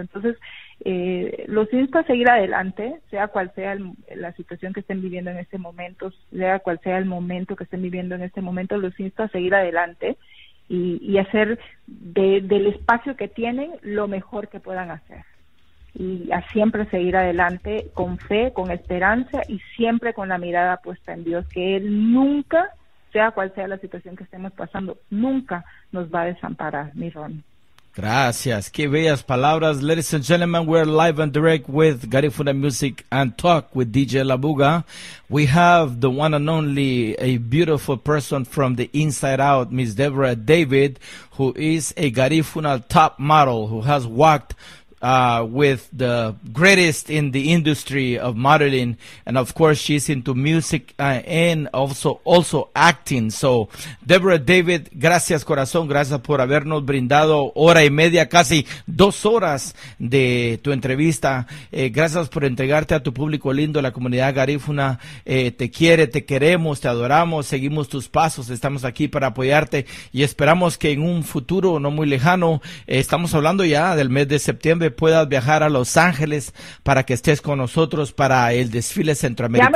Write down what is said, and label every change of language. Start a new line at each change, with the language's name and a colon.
Spanish: Entonces, los insto a seguir adelante, sea cual sea la situación que estén viviendo en este momento, sea cual sea el momento que estén viviendo en este momento, los insto a seguir adelante y hacer del espacio que tienen lo mejor que puedan hacer. Y a siempre seguir adelante con fe, con esperanza y siempre con la mirada puesta en Dios, que Él nunca, sea cual sea la situación que estemos pasando, nunca nos va a desamparar, mi Ron. Gracias. Qué bellas palabras.
English: Ladies and gentlemen, we're live and direct with Garifuna Music and Talk with DJ Labuga. We have the one and only, a beautiful person from the inside out, Miss Deborah David, who is a Garifuna top model who has walked with the greatest in the industry of modeling, and of course she's into music and also acting.
Spanish: So, Deborah David, gracias corazón, gracias por habernos brindado hora y media, casi 2 horas de tu entrevista. Gracias por entregarte a tu público lindo, la comunidad garífuna te quiere, te queremos, te adoramos, seguimos tus pasos, estamos aquí para apoyarte y esperamos que en un futuro no muy lejano, estamos hablando ya del mes de septiembre, puedas viajar a Los Ángeles para que estés con nosotros para el desfile centroamericano.